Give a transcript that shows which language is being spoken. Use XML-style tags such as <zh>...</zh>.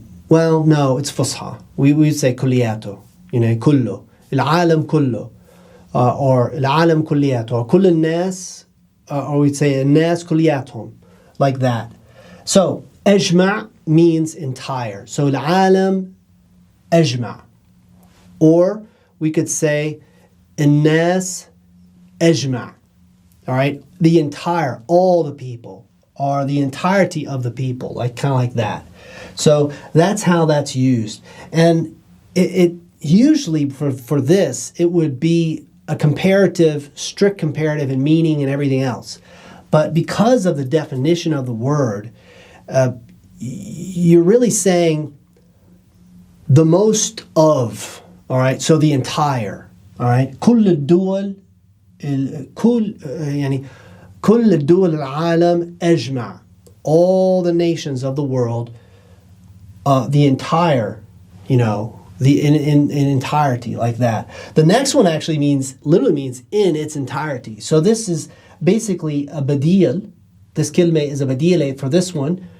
<en>No, it's fusha. We would say</en> <ar>كلياته, كله, العالم كله, or العالم كلياته, or كل الناس,</ar> <en>or we'd say</en> <ar>الناس كلياتهم, like that.</ar> <en>So أجمع means entire.</en> <ar>So العالم أجمع.</ar> <en>Or we could say</en> <ar>الناس أجمع.</ar> <en>All right? The entire, all the people, or the entirety of the people, kind of like that. So that's how that's used. And it usually for this, it would be a strict comparative in meaning and everything else. But because of the definition of the word, you're really saying the most of, all right? So the entire, all right?</en> <ar>كل الدول كل الدول العالم أجمع.</ar> <en>All the nations of the world, the entire, in entirety, like that. The next one actually literally means in its entirety. So this is basically a badil. This kilme is a badil for this one.</en>